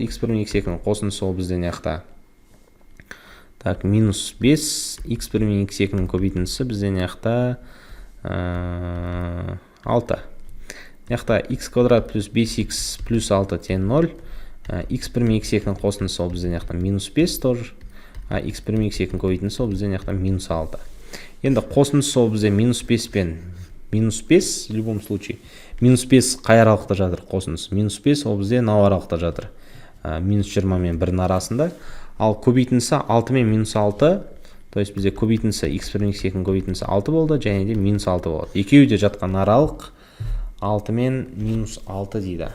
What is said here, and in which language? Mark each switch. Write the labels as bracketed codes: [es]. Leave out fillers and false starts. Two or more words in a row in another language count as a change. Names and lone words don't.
[kk] x1 мен x2-ның қосындысы ол бізде мына жақта минус 5, x1 мен x2-ның көбейтіндісі бізде мына жақта 6. Мына жақта x квадрат плюс 5x плюс 6 тең 0. x1 мен x2-ның қосындысы ол бізде мына жақта минус 5 тоже. x1 мен x2-ның көбейтіндісі ол бізде мына жақта минус 6. Енді қосындысы ол бізде минус 5 пен минус 5, [ru] в любом случае. [kk] Минус 5 қай аралықта жатыр қосындысы? Минус 5 ол бізде мынау аралықта жатыр. Минус 20 мен 1-ның арасында. Ал көбейтіндісі 6 мен минус 6, [ru] то есть [kk] бізде көбейтіндісі x1 мен x2-ның көбейтіндісі 6 болды, және де минус 6 болады. Екеуі де жатқан аралық 6 мен минус 6 дейді.